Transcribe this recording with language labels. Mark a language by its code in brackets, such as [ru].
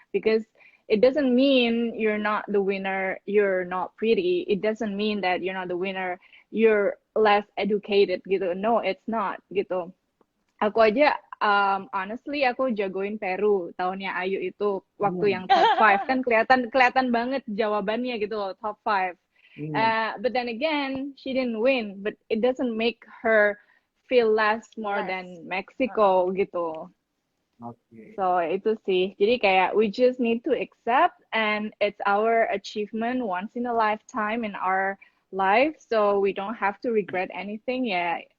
[en] Because it doesn't mean you're not the winner, you're not pretty. It doesn't mean that you're not the winner, you're less educated gitu. No, it's not gitu. [id] Aku aja honestly aku jagoin Peru tahunnya Ayu itu waktu yang top 5 kan kelihatan banget jawabannya gitu loh, top 5. [en] But then again, she didn't win, but it doesn't make her feel less more than Mexico gitu. [id] So itu sih. Jadi kayak [en] we just need to accept, and it's our achievement once in a lifetime in our life, so we don't have to regret anything ya.